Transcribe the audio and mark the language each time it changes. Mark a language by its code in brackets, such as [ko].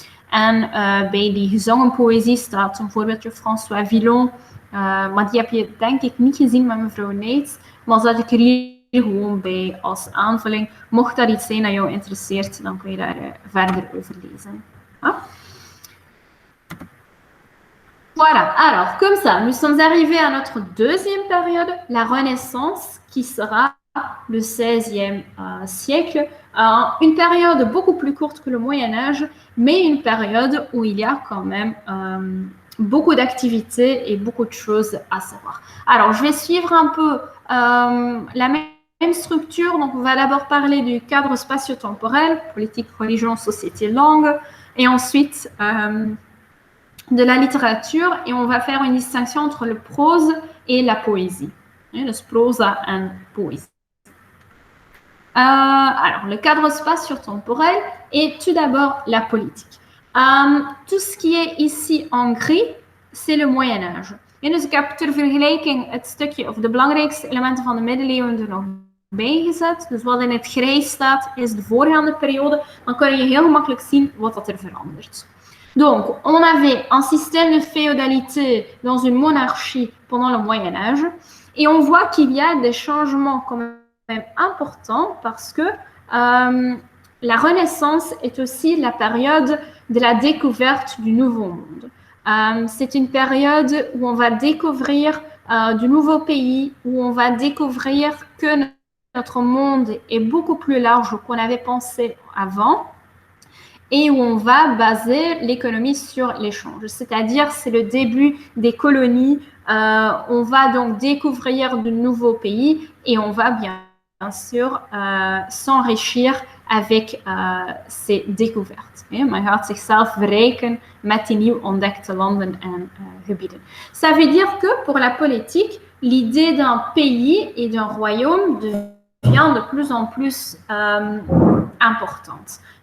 [nl] En bij die gezongen poëzie staat een voorbeeldje François Villon, maar die heb je denk ik niet gezien met mevrouw Neyts, maar zet ik er hier gewoon bij als aanvulling. Mocht dat iets zijn dat jou interesseert, dan kun je daar verder over lezen. Ah? [fr] Voilà, alors comme ça, nous sommes arrivés à notre deuxième période, la Renaissance, qui sera le XVIe siècle, une période beaucoup plus courte que le Moyen-Âge, mais une période où il y a quand même beaucoup d'activités et beaucoup de choses à savoir. Alors, je vais suivre un peu la même structure. Donc, on va d'abord parler du cadre spatio-temporel, politique, religion, société, langue, et ensuite de la littérature, et on va faire une distinction entre le prose et la poésie. Le prosa and poésie. Alors, le cadre spatio-temporel est tout d'abord la politique. Tout ce qui est ici en gris, c'est le Moyen-Âge. [nl] Dus ik heb ter vergelijking het stukje of de belangrijkste elementen van de middeleeuwen er nog bijgezet. Dus wat in het grijs staat is de voorgaande periode. Dan kun je heel gemakkelijk zien wat dat er verandert. [fr] Donc, on avait un système de féodalité dans une monarchie pendant le Moyen-Âge. Et on voit qu'il y a des changements quand même importants parce que la Renaissance est aussi la période de la découverte du Nouveau Monde. C'est une période où on va découvrir du nouveau pays, où on va découvrir que notre monde est beaucoup plus large qu'on avait pensé avant et où on va baser l'économie sur l'échange. C'est-à-dire, c'est le début des colonies. On va donc découvrir de nouveaux pays et on va bien sûr s'enrichir avec ces découvertes. [nl] Men gaat zichzelf verrijken met die nieuw ontdekte landen en gebieden. [fr] Ça veut dire que pour la politique, l'idée d'un pays et d'un royaume devient de plus en plus importante.